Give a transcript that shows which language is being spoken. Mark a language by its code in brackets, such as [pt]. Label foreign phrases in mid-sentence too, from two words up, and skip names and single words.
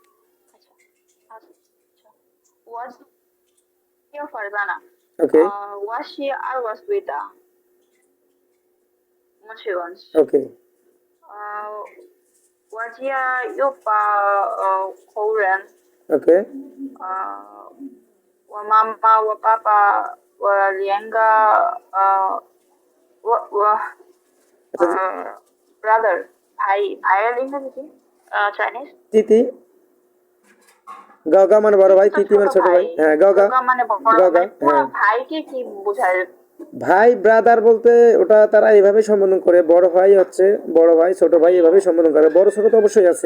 [en] okay okay okay [zh] 我妈妈、我爸爸、我两个 brother [bn] ভাইয়ের ইংরেজি কি চাইনিজ তিতি, গাগা মানে বড় ভাই, তিতি মানে ছোট ভাই, হ্যাঁ গাগা মানে গাগা, হ্যাঁ ভাইকে কি বোঝায়? ভাই ব্রাদার বলতে ওটা তারা এইভাবে সম্বোধন করে, বড় ভাই হচ্ছে বড় ভাই, ছোট ভাই এভাবে সম্বোধন করে, বড় ছোট তো অবশ্যই আছে।